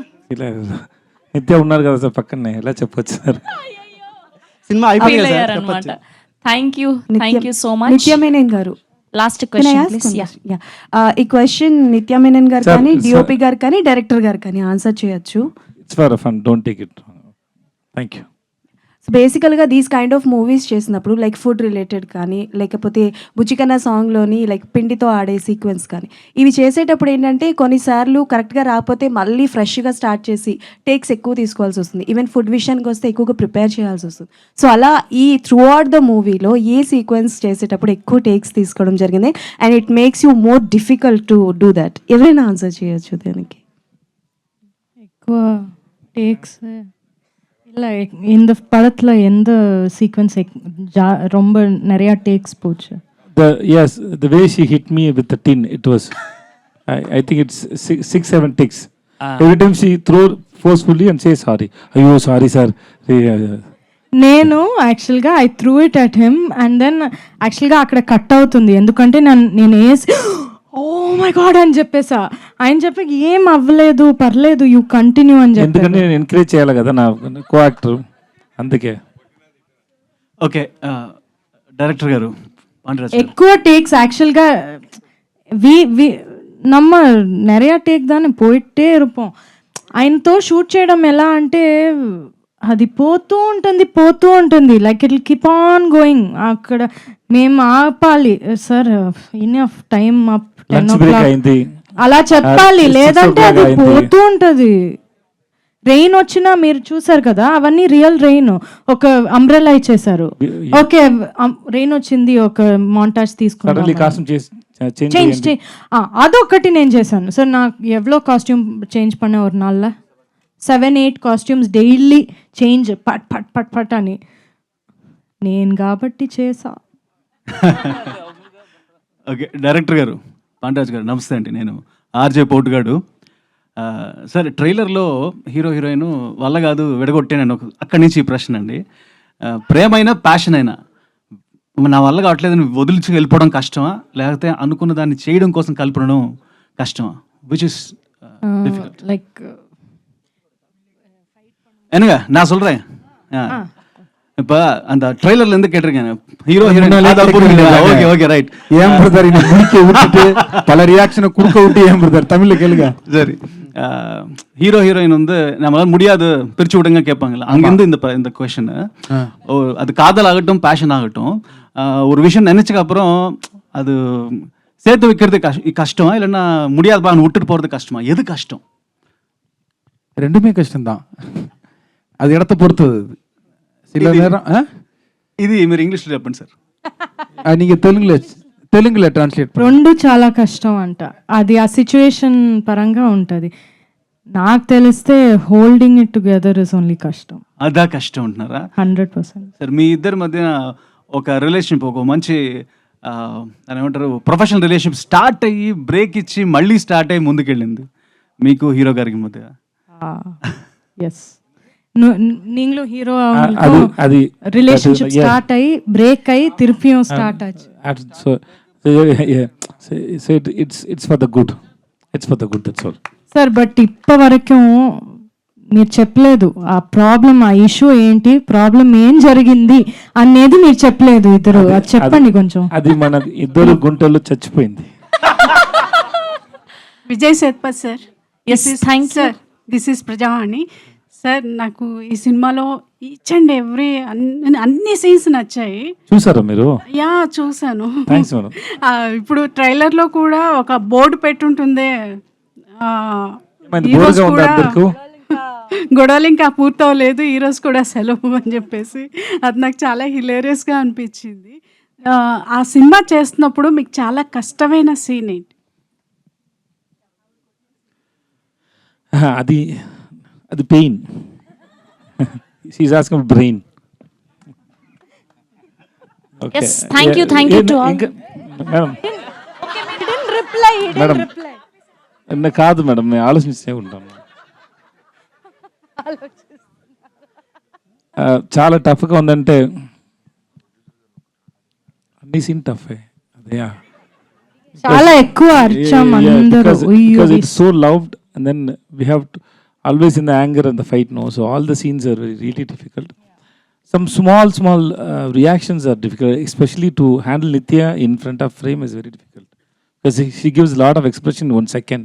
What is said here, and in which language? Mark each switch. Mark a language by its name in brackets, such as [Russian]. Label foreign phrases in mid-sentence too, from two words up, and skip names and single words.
[Telugu] ఫీల్ నిత్య ఉన్నారు కదా సార్ పక్కనే, ఎలా చెప్పొచ్చు సార్. సినిమా అయిపోయింది. [English] thank you so much. [Telugu] నిత్యమేనన్ గారు [English] last question. [Telugu] ఈ క్వశ్చన్ నిత్యమేనన్ గారు కానీ, డిఓపి గారు కానీ, డైరెక్టర్ గారు కానీ ఆన్సర్ చేయొచ్చు. [English] It's for fun, don't take it. Thank you. so basically these kind of movies [Telugu] చేసినప్పుడు [English] like food related [Telugu] కానీ, లేకపోతే బుచ్చికన్న సాంగ్లోని లైక్ పిండితో ఆడే సీక్వెన్స్ కానీ, ఇవి చేసేటప్పుడు ఏంటంటే కొన్నిసార్లు కరెక్ట్గా రాకపోతే మళ్ళీ [English] fresh start [Telugu] చేసి టేక్స్ ఎక్కువ తీసుకోవాల్సి వస్తుంది. [English] even food [Telugu] విషయానికి వస్తే ఎక్కువగా ప్రిపేర్ చేయాల్సి వస్తుంది. సో అలా ఈ [English] throughout the movie [Telugu] ఏ సీక్వెన్స్ చేసేటప్పుడు ఎక్కువ టేక్స్ తీసుకోవడం జరిగింది [English] and it makes you more difficult to do that? [Telugu] ఎవరైనా ఆన్సర్ చేయొచ్చు దానికి. ఎక్కువ టేక్స్ [Tamil] இல்லை இந்த படத்தில் எந்த சீக்வன்ஸ் ரொம்ப நிறையா டேக்ஸ் போச்சு? [English] Yes, the way she hit me with the tin, it was, I think it's 6-7 takes. Every time she throw forcefully and say sorry. Ayyo, sorry sir. [Telugu] నేను యాక్చువల్గా [English] I threw it at him and then [Telugu] యాక్చువల్గా అక్కడ కట్ అవుతుంది, ఎందుకంటే నేను వేసి [English] oh my god [Telugu] అని చెప్పేసా. ఆయన చెప్పి ఏం అవ్వలేదు, పర్లేదు, [English] you continue [Telugu] అని చెప్పి. ఎందుకంటే నేను ఎంకరేజ్ చేయాలి కదా నా [English] co actor, [Telugu] అందుకే. ఓకే డైరెక్టర్ గారు, ఎక్కువ టేక్స్ యాక్చుவல்గా [Tamil] நம்ம நிறையா டேக் தானே போயிட்டே இருப்போம். [Telugu] ఆయనతో షూట్ చేయడం ఎలా అంటే అది పోతూ ఉంటుంది [English] like it keep on going. [Telugu] అక్కడ మేము ఆపాలి, సార్ [English] enough time up 10 o'clock [Telugu] అలా చెప్పాలి, లేదంటే అది పోతూ ఉంటుంది. రెయిన్ వచ్చినా మీరు చూసారు కదా, అవన్నీ [English] real rain. [Telugu] ఒక అంబ్రెల్లా ఇచ్చేసారు, [English] okay rain [Telugu] వచ్చింది, ఒక మాంటాజ్ తీసుకున్నాను, అదొకటి నేను చేశాను. సార్ నాకు ఎవ్వలో [English] costume change [Tamil] பண்ண ஒரு நாள்ல [Telugu] 7-8 [English] costumes daily change [Telugu] పట్ పట్ పట్ పట్ అని నేను కాబట్టి చేసా. ఓకే డైరెక్టర్ గారు, పాండ్యరాజ్ గారు నమస్తే అండి, నేను ఆర్జే పోటుగాడు. సార్ ట్రైలర్లో [English] hero heroine [Telugu] వల్ల కాదు విడగొట్టాను అక్కడి నుంచి ఈ ప్రశ్న అండి. ప్రేమైనా ప్యాషన్ అయినా నా వల్ల కావట్లేదు వదిలించి వెళ్ళిపోవడం కష్టమా, లేకపోతే అనుకున్న దాన్ని చేయడం కోసం కలపడం కష్టమా? [English] which is [Telugu] లైక్ [Tamil] என்னங்க நான் சொல்றேன். இப்ப அந்த ட்ரெய்லர்ல இருந்து கேட்டிருக்கேன் [English] hero heroine. okay okay right. [Tamil] ஏன் பிரதர் இந்த முடிக்க விட்டுட்டு பல ரியாக்ஷனை குடுக்க விட்டு ஏன் பிரதர் தமிழ்ல கேளுங்க. சரி, [English] hero heroine [Tamil] வந்து நம்மளால முடியாது பிரிச்சு விடுங்க கேட்பாங்கல்ல, அங்கிருந்து இந்த கொஸ்டின். அது காதல் ஆகட்டும் பேஷன் ஆகட்டும், ஒரு விஷயம் நினைச்சதுக்கு அப்புறம் அது சேர்த்து வைக்கிறது கஷ்டம், இல்லைன்னா முடியாதுப்பான்னு விட்டுட்டு போறது கஷ்டமா? எது கஷ்டம்? ரெண்டுமே கஷ்டம்தான், அது இடத்த பொறுத்தது. சில நேரம் [Telugu] ఇది మీరు ఇంగ్లీష్లో చెప్పండి సార్. நீங்க తెలుగులో ట్రాన్స్లేట్. రెండు చాలా కష్టం అంట, అది ఆ సిచ్యువేషన్ పరంగా ఉంటుంది. నాకు తెలిస్తే [English] holding it together is only [Telugu] కష్టం. అదా కష్టం అంటున్నారా? 100%. సార్ మీ ఇద్దరి మధ్య ఒక రిలేషన్షిప్, ఒక మంచి ఏమంటారు [English] professional relationship start [Telugu] అయ్యి బ్రేక్ ఇచ్చి మళ్ళీ స్టార్ట్ అయ్యి ముందుకెళ్ళింది మీకు హీరో గారికి మధ్య. ఎస్, [Tamil] நீங்களும் ஹீரோ [Telugu] అది [English] relationship start [Tamil] ஆகி பிரேக் ஆகி திருப்பியும் ஸ்டார்ட் ஆச்சு. [English] So it's for the good, it's for the good, that's all. [Telugu] సార్ బట్ ఇప్పటి వరకు మీరు చెప్పలేదు ఆ ప్రాబ్లం, ఆ ఇష్యూ ఏంటి, ప్రాబ్లం ఏం జరిగింది అనేది మీరు చెప్పలేదు ఇద్దరు. అది చెప్పండి కొంచెం. అది మన ఇద్దరు గుంటలు చచ్చిపోయింది. విజయ్ సేత్పత్ సార్. [English] Yes, thank you. Sir this is Prajavani sir. [Telugu] నాకు ఈ సినిమాలో [English] each and every [Telugu] అన్ని సీన్స్ నచ్చాయి. చూసారా మీరు? యా చూసాను. [English] thanks madam. [Telugu] ఇప్పుడు ట్రైలర్లో కూడా ఒక బోర్డు పెట్టుంటుందే, బోర్డుగా ఉంది అందరికీ. గొడవలు ఇంకా పూర్తవలేదు, ఈరోజు కూడా సెలవు అని చెప్పేసి అది నాకు చాలా హిలేరియస్గా అనిపించింది. ఆ సినిమా చేస్తున్నప్పుడు మీకు చాలా కష్టమైన సీన్ ఏంటి? అది పెయిన్. [English] She's asking brain. Yes, thank you to all. [Telugu] మేడం కాదు మేడం, నేను ఆలోచిస్తూ ఉంటాను. చాలా టఫ్గా ఉందంటే అన్ని సీన్ టఫ్. అదే చాలా ఎక్కువ అర్చం అందరూ. [English] because it's so loved and then we have to always in the anger and the fight, no, so all the scenes are really difficult. Some small reactions are difficult, especially to handle Nithya in front of frame is very difficult because she gives a lot of expression in 1 second.